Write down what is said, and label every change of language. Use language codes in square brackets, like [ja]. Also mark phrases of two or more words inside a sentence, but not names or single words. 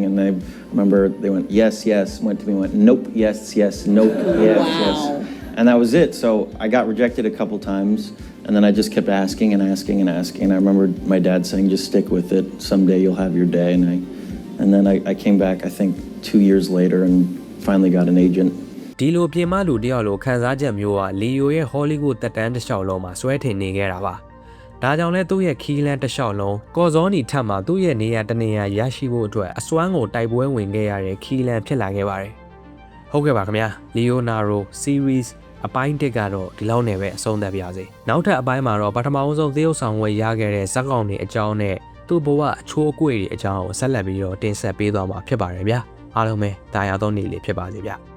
[en] And I remember they went yes, yes. Went to me, went nope, yes, yes, nope, yes, yes, and that was it. So I got rejected a couple times. And then I just kept asking and asking and asking. And I remember my dad saying, just stick with it. Someday you'll have your day. And then I came back, I think, 2 years later and finally got an agent. [my] ဒီလိုပြင်မလူတယောက်လိုခံစားချက်မျိုးကလီယိုရဲ့ဟောလိဝုဒ်တက်တန်းတစ်လျှောက်လုံးမှာစွဲထင်နေခဲ့တာပါ ဒါကြောင့်လဲသူ့ရဲ့ခီးလန်းတစ်လျှောက်လုံးကော်ဇောနီထပ်မှာသူ့ရဲ့နေရာတနေရာရရှိဖို့အတွက်အစွမ်းကိုတိုက်ပွဲဝင်ခဲ့ရတဲ့ခီးလန်းဖြစ်လာခဲ့ပါတယ်ဟုတ်ကဲ့ပါခင်ဗျာလီယိုနာဒို series အပိုင်း1ကတော့ဒီလောက်နဲ့ပဲအဆုံးသတ်ပါစေနောက်ထပ်အပိုင်းမှာတော့ပထမဆုံးသရုပ်ဆောင်ဝယ်ရခဲ့တဲ့ဇက်ကောင်တွေအကြောင်းနဲ့သူ့ဘဝအချိုးအကွေတွေအကြောင်းကိုဆက်လက်ပြီးတော့တင်ဆက်ပေးသွားမှာဖြစ်ပါတယ်ဗျာအားလုံးပဲတာယာသောနေ့လေးဖြစ်ပါစေဗျာ